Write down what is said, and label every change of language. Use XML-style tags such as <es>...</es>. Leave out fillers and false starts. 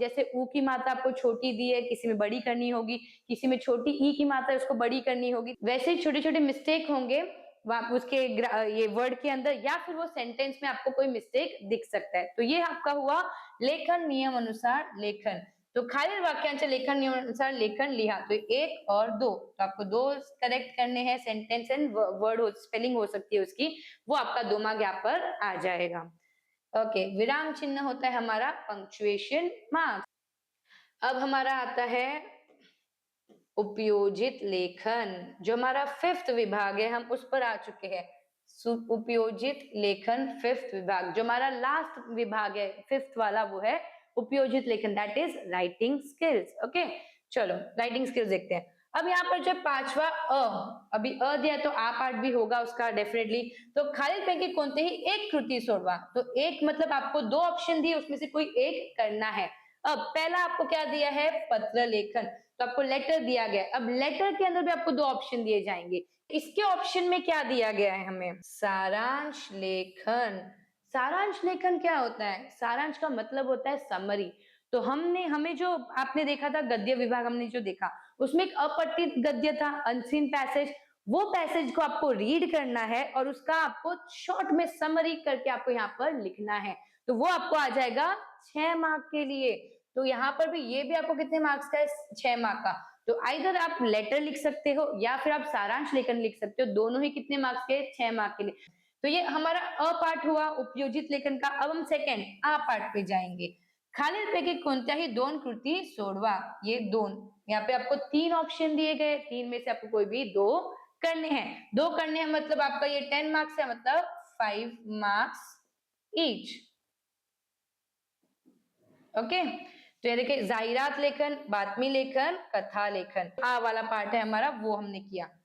<hi>जैसे ऊ की मात्रा आपको छोटी दी है, किसी में बड़ी करनी होगी, किसी में छोटी ई की मात्रा उसको बड़ी करनी होगी, वैसे ही छोटे छोटे मिस्टेक होंगे उसके ये वर्ड के अंदर, या फिर वो सेंटेंस में आपको कोई मिस्टेक दिख सकता है। तो ये आपका हुआ लेखन नियम अनुसार लेखन।</hi> <mr>तो खालील वाक्यांचे लेखन नियम अनुसार लेखन लिहा।</mr> <hi>तो 1 और 2, तो आपको 2 करेक्ट करने हैं, सेंटेंस एंड वर्ड हो, स्पेलिंग हो सकती है उसकी, वो आपका 2 मार्क यहाँ पर आ जाएगा। ओके, विराम चिन्ह होता है हमारा पंक्चुएशन मार्क्स। अब हमारा आता है उपयोजित लेखन, जो हमारा 5th विभाग है, हम उस पर आ चुके हैं। उपयोजित लेखन 5th विभाग, जो हमारा लास्ट विभाग है 5th वाला, वो है उपयोजित लेखन,</hi> <en>That is writing skills.</en> <hi>Okay, चलो राइटिंग स्किल्स देखते हैं। अब यहाँ पर जो 5वां अभी दिया तो आ पार्ट भी होगा उसका डेफिनेटली।</hi> <mr>तो खालील पैकी कोणतेही एक कृती सोडवा।</mr> <hi>तो एक मतलब आपको 2 ऑप्शन दिए, उसमें से कोई एक करना है। अब पहला आपको क्या दिया है, पत्र लेखन, तो आपको लेटर दिया गया। अब लेटर के अंदर भी आपको 2 ऑप्शन दिए जाएंगे। इसके ऑप्शन में क्या दिया गया है हमें, सारांश लेखन। सारांश लेखन क्या होता है, सारांश का मतलब होता है समरी। तो हमें जो आपने देखा था गद्य विभाग, हमने जो देखा उसमें एक अपठित गद्य था, अनसीन पैसेज, वो पैसेज को आपको रीड करना है और उसका आपको शॉर्ट में समरी करके आपको यहाँ पर लिखना है। तो वो आपको आ जाएगा 6 मार्क के लिए। तो यहाँ पर भी ये भी आपको कितने मार्क्स का है, 6 मार्क का। तो आइदर आप लेटर लिख सकते हो या फिर आप सारांश लेखन लिख सकते हो, दोनों ही कितने मार्क्स के, 6 मार्क के लिए। तो ये हमारा अ पार्ट हुआ उपयोजित लेखन का। अब हम सेकंड आ पार्ट पे जाएंगे।</hi> <mr>खालीलपैकी कोणत्याही 2 कृती सोडवा।</mr> <hi>ये 2, यहाँ पे आपको 3 ऑप्शन दिए गए, 3 में से आपको कोई भी 2 करने हैं। 2 करने हैं मतलब आपका ये 10 मार्क्स है, मतलब 5 मार्क्स ईच। ओके, तो ये देखिए जाहिरात लेखन, बातमी लेखन, कथा लेखन, आ वाला पार्ट है हमारा, वो हमने किया।</hi>